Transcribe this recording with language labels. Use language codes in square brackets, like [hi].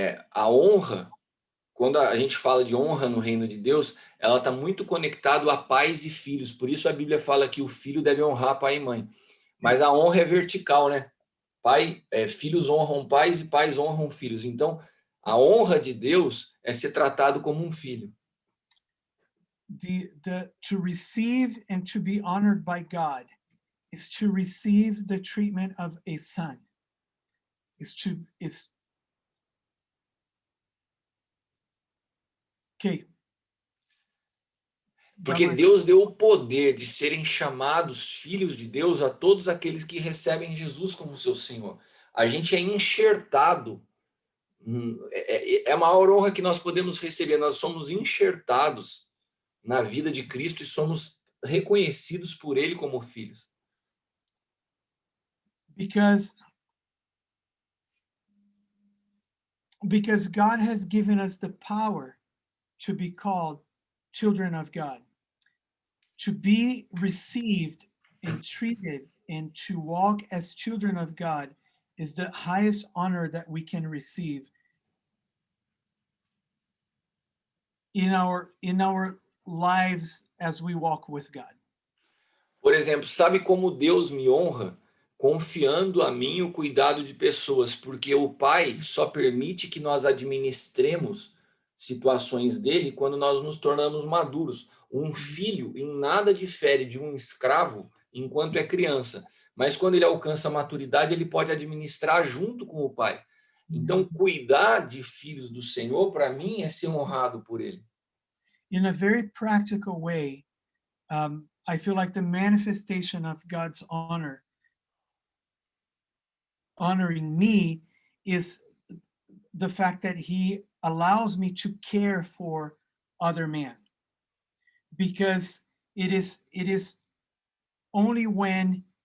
[pt] A honra, quando a gente fala de honra no reino de Deus, ela está muito conectado a pais e filhos. Por isso a Bíblia fala que o filho deve honrar pai e mãe. Mas a honra é vertical, né? Filhos honram pais e pais honram filhos. Então, a honra de Deus é ser tratado como um filho. [en] To receive and to be honored by God is to receive the treatment of a son. Okay. [pt] Porque Deus deu o poder de serem chamados filhos de Deus a todos aqueles que recebem Jesus como seu Senhor. A gente é enxertado, é a maior honra que nós podemos receber. Nós somos enxertados na vida de Cristo e somos reconhecidos por Ele como filhos. [en] Because God has given us the power to be called children of God. To be received and treated and to walk as children of God is the highest honor that we can receive in our lives as we walk with God. [pt] Por exemplo, sabe como Deus me honra? Confiando a mim o cuidado de pessoas, porque o Pai só permite que nós administremos situações dele quando nós nos tornamos maduros. Um filho em nada difere de um escravo enquanto é criança, mas quando ele alcança a maturidade, ele pode administrar junto com o pai. Então, cuidar de filhos do Senhor, para mim, é ser honrado por ele. [en] In a very practical way, I feel like the manifestation of God's honoring me is the fact that He allows me to care for other men, because it is only when